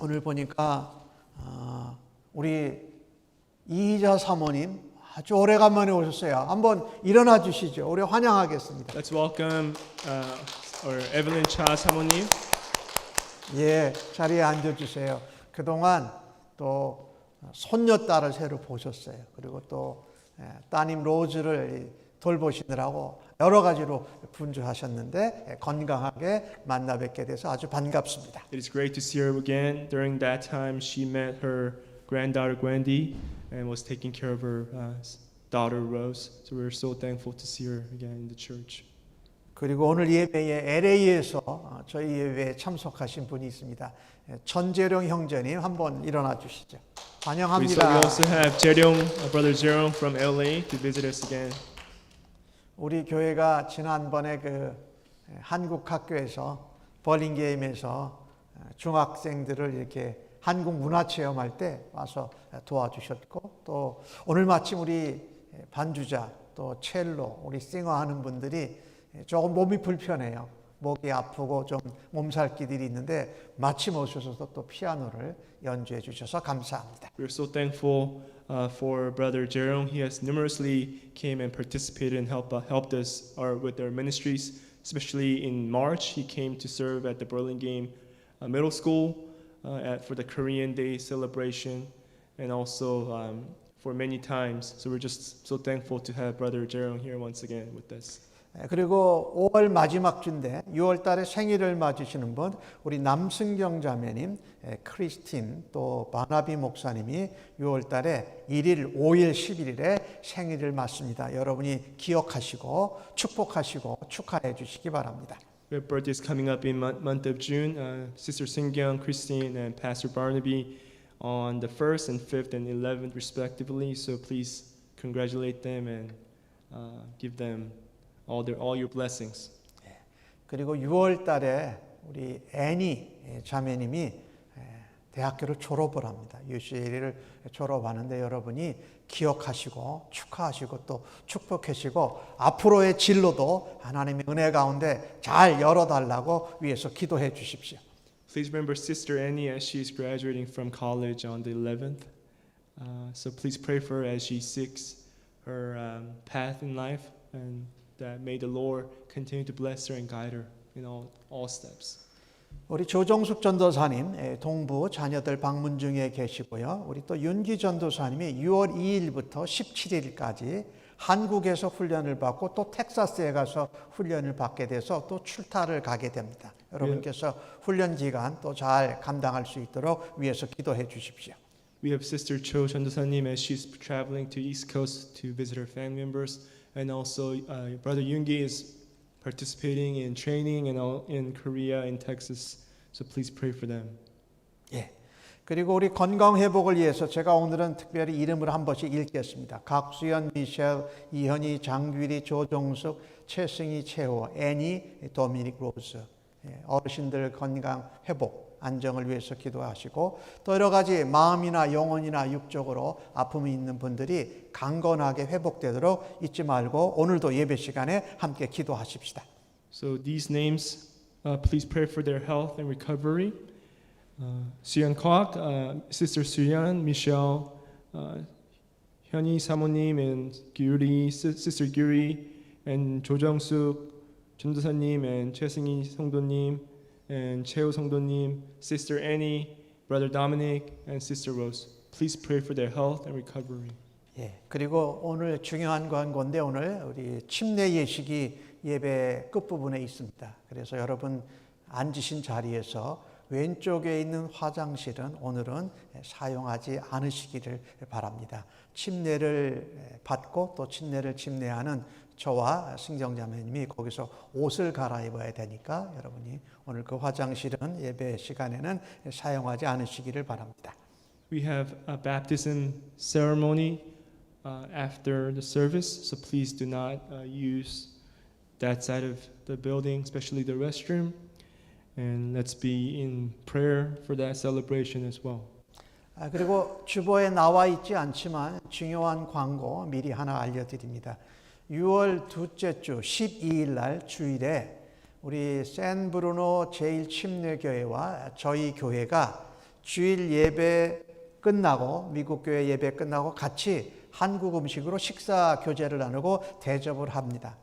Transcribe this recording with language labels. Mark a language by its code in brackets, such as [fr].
[ko] 오늘 보니까 우리 이희자 사모님 아주 오래간만에 오셨어요. 한번 일어나 주시죠. 우리 환영하겠습니다. [en] Let's welcome our Evelyn Cha 사모님. [ko] 예, 자리에 앉아주세요. 그동안 또 손녀딸을 새로 보셨어요. 그리고 또 따님 로즈를 돌보시느라고 여러 가지로 분주하셨는데 건강하게 만나 뵙게 돼서 아주 반갑습니다. [en] It is great to see her again. During that time, she met her granddaughter Gwendy and was taking care of her daughter Rose. So we're so thankful to see her again in the church. [ko] 그리고 오늘 예배에 LA에서 저희 예배에 참석하신 분이 있습니다. 전재룡 형제님 한번 일어나 주시죠. [en] We [ko] 환영합니다. [en] also have Jerong, brother Jerong from LA to visit us again. [ko] 우리 교회가 지난번에 그 한국 학교에서 버링게임에서 중학생들을 이렇게 한국 문화 체험할 때 와서 도와주셨고 또 오늘 마침 우리 반주자 또 첼로 우리 싱어 하는 분들이 조금 몸이 불편해요. 목이 아프고 좀 몸살기들이 있는데 마침 오셔서 또 피아노를 연주해 주셔서 감사합니다. [en] We're so thankful for brother Jerome. He has numerously came and participated and helped us with our ministries. Especially in March, he came to serve at the Burlingame Middle School for the Korean Day celebration, and also for many times. So we're just so thankful to have brother Jerome here once again with us. [ko] 그리고 5월 마지막 주인데 6월 달에 생일을 맞으시는 분 우리 남승경 자매님, 크리스틴 또 바나비 목사님이 6월 달에 1일, 5일, 11일에 생일을 맞습니다. 여러분이 기억하시고 축복하시고 축하해 주시기 바랍니다. [en] Their birthday is coming up in month of June. Sister Singyeong, Christine, and Pastor Barnaby on the 1st and 5th and 11th respectively. So please congratulate them and give them all your blessings. [ko] 그리고 6월 달에 우리 애니 자매님이 대학교를 졸업을 합니다. UCLA를 졸업하는데 여러분이 기억하시고 축하하시고 또 축복하시고 앞으로의 진로도 하나님의 은혜 가운데 잘 열어달라고 위해서 기도해 주십시오. [en] Please remember Sister Annie as she's graduating from college on the 11th. So please pray for her as she seeks her path in life, and that may the Lord continue to bless her and guide her in all steps. [ko] 우리 조정숙 전도사님 동부 자녀들 방문 중에 계시고요. 우리 또 윤기 전도사님이 6월 2일부터 17일까지 한국에서 훈련을 받고 또 텍사스에 가서 훈련을 받게 돼서 또 출타를 가게 됩니다. 여러분께서 훈련 기간 또 잘 감당할 수 있도록 위해서 기도해 주십시오. [en] We have Sister Cho 전도사님 as she's traveling to East Coast to visit her family members, and also Brother Yoongi is participating in training in Korea and Texas. So please pray for them. [ko] 예. 그리고 우리 건강 회복을 위해서 제가 오늘은 특별히 이름을 한 번씩 읽겠습니다. 각수연, 미셸, 이현희, 장규리, 조종숙, 최승희, 최호, 애니, 도미닉 로즈. 어르신들 건강 회복, 안정을 위해서 기도하시고 또 여러 가지 마음이나 영혼이나 육적으로 아픔이 있는 분들이 강건하게 회복되도록 잊지 말고 오늘도 예배 시간에 함께 기도하십시다. [en] So these names, please pray for their health and recovery. Suyeon Kwak, Sister Suyeon, Michelle, 현희 사모님, and Gyuri, Sister Gyuri, and 조정숙 전도사님, and 최승희 성도님, and 최호 성도님, Sister Annie, Brother Dominic, and Sister Rose. Please pray for their health and recovery. [ko] 예. 그리고 오늘 중요한 건데 오늘 우리 침례 예식이 예배 끝부분에 있습니다. 그래서 여러분 앉으신 자리에서 왼쪽에 있는 화장실은 오늘은 사용하지 않으시기를 바랍니다. 침례를 받고 또 침례를 침례하는 저와 승정자매님이 거기서 옷을 갈아입어야 되니까 여러분이 오늘 그 화장실은 예배 시간에는 사용하지 않으시기를 바랍니다. [en] We have a baptism ceremony after the service, so please do not use that side of the building, especially the restroom. And let's be in prayer for that celebration as well. [ko] 그리고 주보에 나와 있지 않지만 중요한 광고 미리 하나 알려드립니다. 6월 둘째 주 12일 날 주일에 우리 샌브루노 제1침례교회와 저희 교회가 주일 예배 끝나고 미국 교회 예배 끝나고 같이 한국 음식으로 식사 교제를 나누고 대접을 합니다.